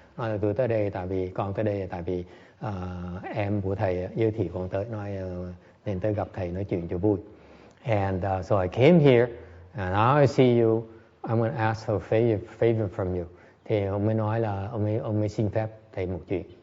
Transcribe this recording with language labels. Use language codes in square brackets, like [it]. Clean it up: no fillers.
[vi] Nói là tôi tới đây con tới đây tại vì em của thầy giới thiệu con tới, nói nên tới gặp thầy nói chuyện cho vui. [en] And so I came here, and now I see you. I'm going to ask for a favor from you. [vi] Thì ông mới nói là ông mới xin phép thầy một chuyện.